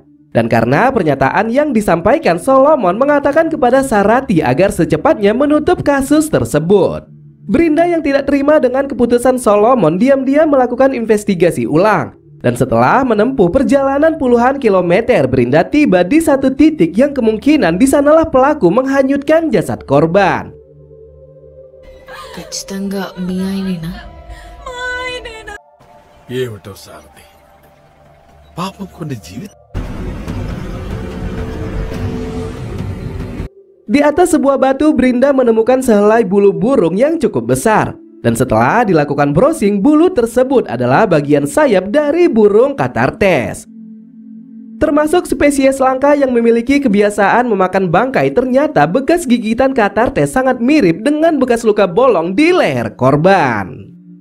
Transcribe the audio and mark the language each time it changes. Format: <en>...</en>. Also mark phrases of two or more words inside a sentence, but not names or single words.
<id>Dan karena pernyataan yang disampaikan, Solomon mengatakan kepada Sarati agar secepatnya menutup kasus tersebut. Brinda yang tidak terima dengan keputusan Solomon diam-diam melakukan investigasi ulang. Dan setelah menempuh perjalanan puluhan kilometer, Brinda tiba di satu titik yang kemungkinan di sanalah pelaku menghanyutkan jasad korban.</id> <te>ఖచ్చితంగా మీ ఆయనేనా? ఏమిటో సారథి, పాపం కొన్ని జీవితం.</te> <id>Di atas sebuah batu, Brinda menemukan sehelai bulu burung yang cukup besar. Dan setelah dilakukan browsing, bulu tersebut adalah bagian sayap dari burung katartes. Termasuk spesies langka yang memiliki kebiasaan memakan bangkai, ternyata bekas gigitan katartes sangat mirip dengan bekas luka bolong di leher korban.</id>